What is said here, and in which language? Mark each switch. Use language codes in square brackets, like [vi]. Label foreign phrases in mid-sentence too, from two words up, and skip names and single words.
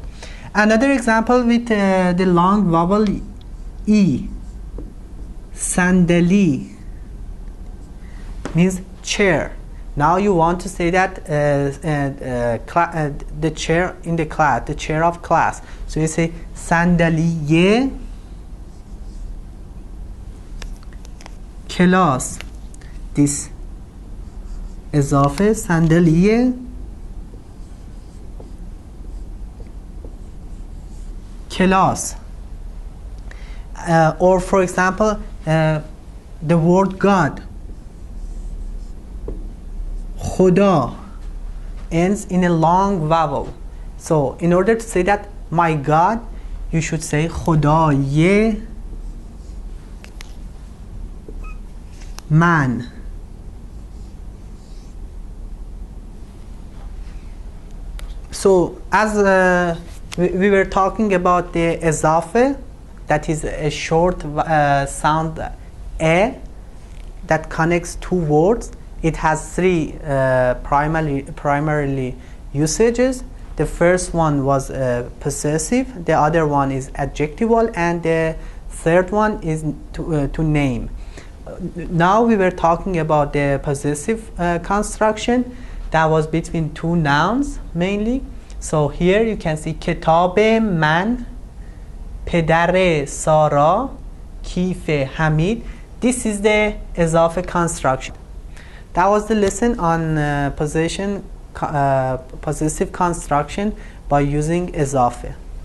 [en] Another example with the long vowel e, صندلی means chair. Now you want to say that the chair in the class, the chair of class. So you say [fa] صندلی کلاس. This اضافه صندلی کلاس. [en] Or for example, the word God, خدا, ends in a long vowel. So in order to say that my God, you should say [fa] خدای من. [en] So as we were talking about the اضافه, that is a short sound e that connects two words. It has three primarily usages. The first one was possessive, the other one is adjectival, and the third one is to name. Now we were talking about the possessive construction that was between two nouns mainly. So here you can see [fa] کتاب من، پدر سارا، کیف حمید. [en] This is the اضافه construction. That was the lesson on possessive construction by using اضافه.